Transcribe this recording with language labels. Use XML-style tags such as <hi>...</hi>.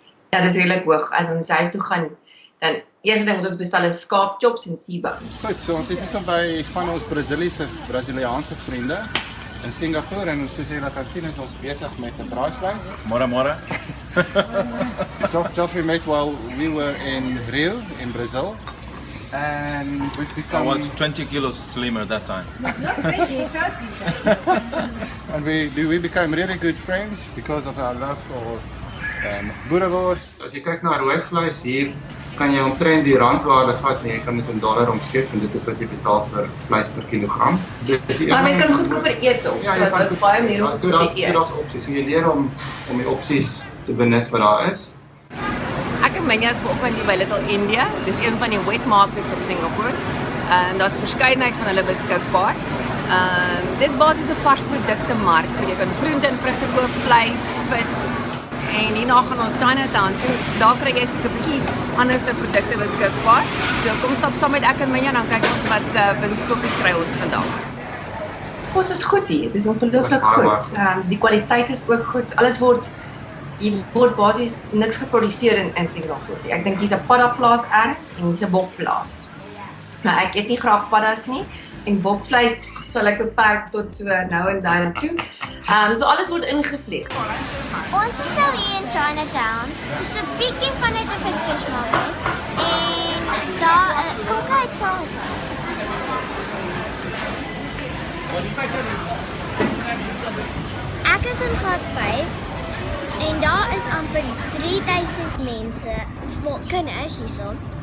<af>Ja, dis redelik hoog. As ons huis toe gaan, dan eerste ding wat ons bestel is skaapchops en T-bones. Goed, so ons is hier so by van ons Braziliaanse vriende in Singapore, en soos jy kan sien is ons besig met 'n braaivleis. Môre.</af> <en>Geoffrey met while we were in Rio in Brazil, and we've become, I was 20 kilos slimmer that time. and we became really good friends because of our love for boerewors.</en> <af>As jy kyk na rooi vleis hier, kan jy omtrent die randwaarde vat en jy kan dit in dollar omskep, en dit is wat jy betaal vir vleis per kilogram. Maar mense kan goedkoper eet ook. Ja, jy kan dit is baie meer om so te eet. daar's opsies. So jy leer om die opsies te benut wat daar is. Ek en Minja is vanoggend hier by Little India. Dis een van die wet markets op Singapore. Daar's 'n verskeidenheid van hulle beskikbaar. Dis basies 'n varsprodukte mark, so jy kan groente en vrugte koop, vleis, vis. En hierna gaan ons Chinatown toe. Daar kry jy seker 'n bietjie anderste produkte beskikbaar. So kom stap saam met ek en Minja, dan kyk ons wat winskoopies kry ons vandag. Kos is goed hier. Dit is ongelooflik goed. Die kwaliteit is ook goed. Alles word basies niks geproduseer in Singapore. Ek dink hier's 'n paddaplaas erns en hier's 'n bokplaas. Maar ek eet nie graag paddas nie en bokvleis sal ek beperk tot so nou en dan toe. So alles word ingevlieg. Ons is nou hier in Chinatown. Dis 'n bietjie van net 'n fish market. En daar kom kyk saam. Ek is in graad 5 en daar is amper 3000 mense, kinders hierso.</af>